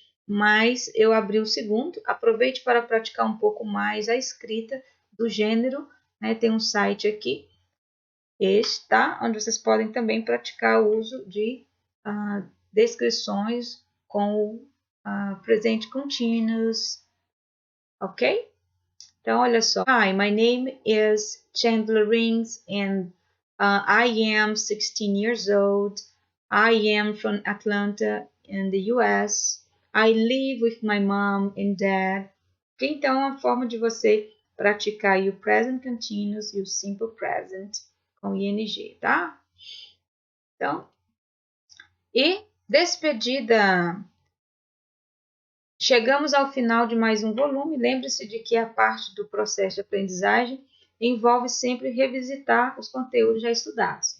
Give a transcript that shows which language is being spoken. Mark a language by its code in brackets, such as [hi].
[pt] Mas eu abri o segundo. Aproveite para praticar um pouco mais a escrita do gênero, né? Tem um site aqui, este, tá? Onde vocês podem também praticar o uso de descrições com o presente continuous, ok? Então, olha só. [en] Hi, my name is Chandler Rings and I am 16 years old. I am from Atlanta in the US. I live with my mom and dad. [pt] Então, é uma forma de você praticar aí o present continuous e o simple present com ing, tá? Então, e despedida. Chegamos ao final de mais um volume. Lembre-se de que a parte do processo de aprendizagem envolve sempre revisitar os conteúdos já estudados.